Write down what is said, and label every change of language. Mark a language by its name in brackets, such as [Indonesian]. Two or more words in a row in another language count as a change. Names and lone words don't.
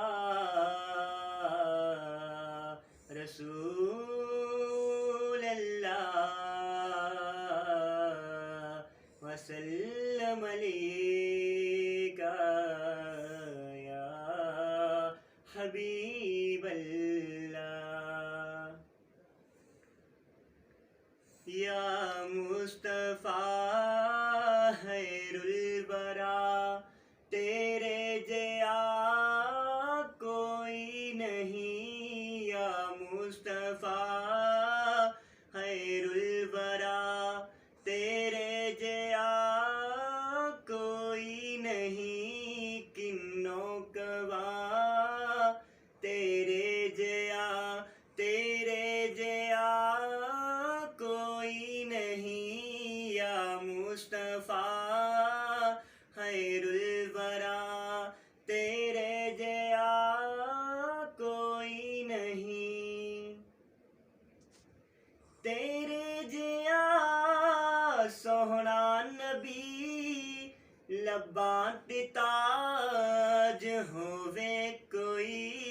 [Arabic] رسول الله وسلم عليك يا حبيب الله. يا مصطفى خير الورى [Punjabi] تیرے جیہا کوئی نہیں. [Arabic] يا مصطفى خير الورى [Punjabi] تیرے جیہا کوئی نہیں. کنوں کہواں تیرے جیہا کوئی نہیں. [Arabic] يا مصطفى خير الورى [Punjabi] تیرے جیہا کوئی نہیں. تیرے جیہا سوہنا نبی لبھاں تے تاج ہووے کوئی.